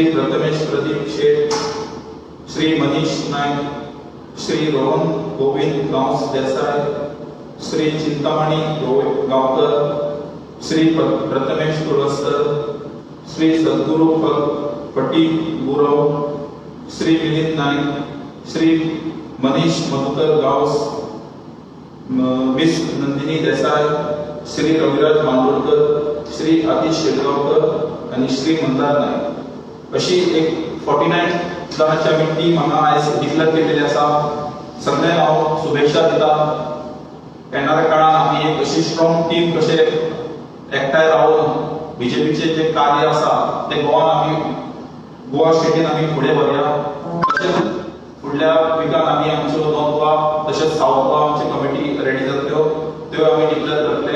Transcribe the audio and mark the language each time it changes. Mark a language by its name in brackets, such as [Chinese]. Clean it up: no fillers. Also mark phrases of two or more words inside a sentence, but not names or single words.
[Konkani] प्रथमेश प्रदीप शेठ, श्री मनीष नाईक, श्री रोहन गोविंद गांवस देसाई, श्री चिंतामणी गावकर, श्री प्रथमेश तुळसकर, श्री सद्गुरु पटी गुरव, श्री मिलिंद नाईक, श्री मनीष मधुकर गावस, मिस नंदिनी देसाई, श्री रविराज बांदोडकर, श्री आतिश शेटगावकर आणि श्री मंदार नाईक। अशी एक 49 जणांची आमी टीम हांगा आयज डिक्लेअर केलेली आसा। सगळ्यांक हांव शुभेच्छा दिता। येणाऱ्या काळात आमी एक अशी [English] strong team [Konkani] कशे एकठांय रावून बीजेपीचे जे कार्य आसा ते गोवा स्टेटीन आमी फुडें व्हरया। तशेंच फुडल्या विकान आमी आमच्यो नॉर्थ गोवा तशेंच साऊथ गोवा आमची कमिटी रेडी जातल्यो त्यो आमी डिक्लेअर करतले।